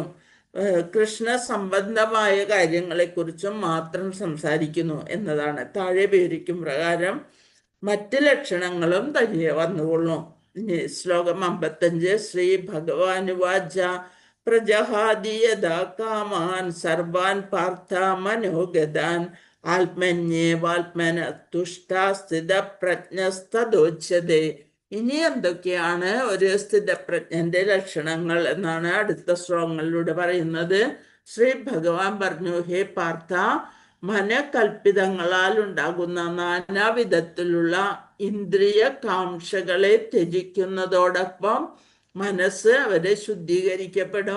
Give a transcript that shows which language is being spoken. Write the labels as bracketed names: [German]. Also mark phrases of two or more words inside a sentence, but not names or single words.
[Malayalam] കൃഷ്ണ സംബന്ധമായ കാര്യങ്ങളെക്കുറിച്ചും മാത്രം സംസാരിക്കുന്നു എന്നതാണ്. താഴെ വിവരിക്കും പ്രകാരം മറ്റ് ലക്ഷണങ്ങളും തനിയെ വന്നുകൊള്ളും. ഇനി ശ്ലോകം [Sanskrit] 55. ശ്രീ ഭഗവാനുവാച പ്രജഹാതി യഥാ കാമാൻ സർവാൻ പാർത്ഥ മനോഗതാൻ ആത്മന്യേവാത്മന തുഷ്ടാ സ്ഥിതപ്രജ്ഞസ്തദോച്യതേ. [Malayalam] ഇനി എന്തൊക്കെയാണ് ഒരു സ്ഥിതപ്രജ്ഞന്റെ ലക്ഷണങ്ങൾ എന്നാണ് അടുത്ത ശ്ലോകങ്ങളിലൂടെ പറയുന്നത്. ശ്രീ ഭഗവാൻ പറഞ്ഞു, ഹേ പാർത്ഥ, മനകൽപ്പിതങ്ങളാൽ ഉണ്ടാകുന്ന നാനാവിധത്തിലുള്ള ഇന്ദ്രിയ കാംക്ഷകളെ ത്യജിക്കുന്നതോടൊപ്പം മനസ്സ് അവരെ ശുദ്ധീകരിക്കപ്പെടും.